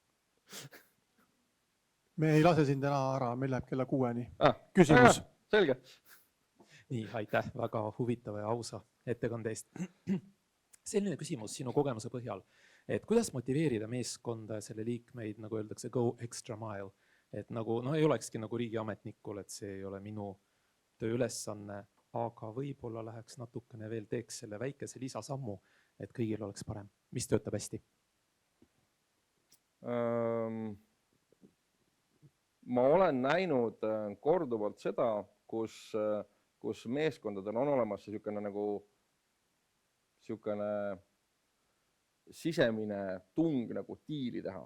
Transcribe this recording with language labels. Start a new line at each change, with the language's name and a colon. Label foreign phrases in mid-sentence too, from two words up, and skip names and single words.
Estonian: Me ei lase sind täna ära, meil läheb kella 6-ni. Küsimus. Selge. Nii, aitäh väga huvitava ja ausa ettekande eest. Selline küsimus sinu kogemuse põhjal, et kuidas motiveerida meeskonda ja selle liikmeid, nagu öeldakse,
English: go extra mile,
Estonian: et nagu, ei olekski nagu riigiametnikul, et see ei ole minu tööülesanne, aga võib-olla läheks natukene veel, teeks selle väikese lisasammu, et kõigil oleks parem. Mis töötab hästi? Ma olen näinud korduvalt seda, kus meeskondadel on olemas siukene sisemine tung nagu diili teha.